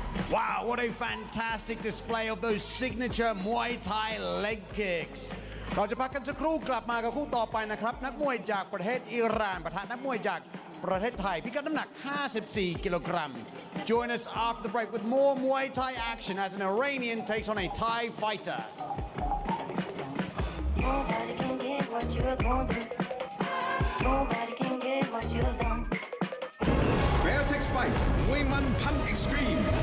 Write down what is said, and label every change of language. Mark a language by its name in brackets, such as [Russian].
[English] Wow, what a fantastic display of those signature Muay Thai leg kicks. [Thai] เราจะพักกันสักครู่กลับมากับคู่ต่อไปนะครับนักมวยจากประเทศอิหร่านปะทะนักมวยจากประเทศไทยพิกัดน้ำหนัก 54 กิโลกรัม [English] Join us after the break with more Muay Thai action as an Iranian takes on a Thai fighter. Nobody can get what you're going through. Nobody can get what you've done. [Thai] Fairtex Fight มวยมันพัน Extreme